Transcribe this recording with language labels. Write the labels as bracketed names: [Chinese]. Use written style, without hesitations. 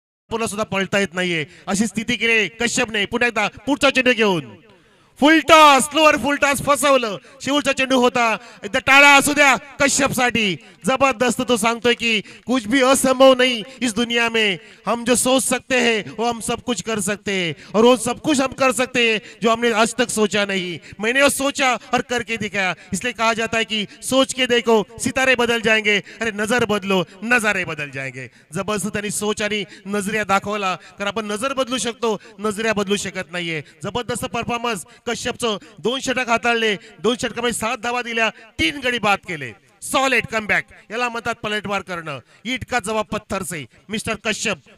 [Marathi] पुन्हा सुद्धा पळता येत नाहीये अशी स्थिती केली कश्यपने. पुन्हा एकदा पुढचा चेंडू घेऊन फुल टॉस स्लोअर फुल टॉस फसवलं. शेवटचा चेंडू होता. एकदा टाळा असू द्या कश्यप साठी. जबरदस्त तो सांगतोय की [Hindi] कुछ भी असंभव नहीं इस दुनिया में. हम जो सोच सकते हैं वो हम सब कुछ कर सकते हैं और वो सब कुछ हम कर सकते हैं जो हमने आज तक सोचा नहीं. मैंने वो सोचा और करके दिखाया. इसलिए कहा जाता है कि सोच के देखो सितारे बदल जाएंगे. अरे नजर बदलो नजारे बदल जाएंगे. [Marathi] जबरदस्त त्यांनी सोच आणि नजरिया दाखवला. कारण आपण नजर बदलू शकतो नजरिया बदलू शकत नाहीये. जबरदस्त परफॉर्मन्स कश्यपचं. 2 षटक हाताळले. 2 षटकामध्ये 7 धावा दिल्या. 3 गडी बाद केले. सॉलिड कमबॅक याला म्हणतात पलटवार करणं. [Hindi] ईट का जवाब पत्थर से मिस्टर कश्यप.